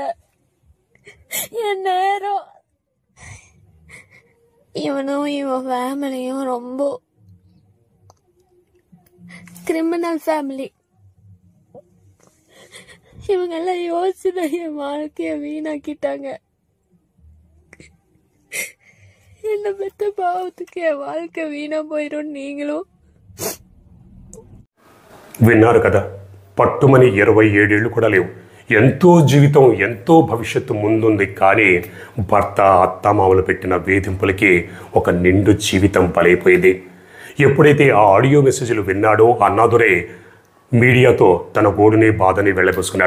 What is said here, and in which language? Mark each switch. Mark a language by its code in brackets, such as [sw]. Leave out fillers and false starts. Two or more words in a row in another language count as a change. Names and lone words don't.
[ta] என் நேரம் இவனும் இவன் ஃபேமிலியும் ரொம்ப [en] criminal family. [ta] இவங்க எல்லாம் யோசிச்சுதான் என் வாழ்க்கைய வீணாக்கிட்டாங்க. என்ன பெத்த பாவத்துக்கு என் வாழ்க்கை வீணா போயிடும். நீங்களும் [te] విన్నారు కదా, పట్టుమని 27 ఏళ్ళు కూడా లేవు. ఎంతో జీవితం, ఎంతో భవిష్యత్తు ముందుంది. కానీ భర్త అత్తమామలు పెట్టిన వేధింపులకి ఒక నిండు జీవితం బలైపోయింది. ఎప్పుడైతే ఆ [en] audio messages [te] విన్నాడో అన్నాదురే మీడియాతో తన గోడుని బాధని వెళ్ళబోసుకున్నాడు.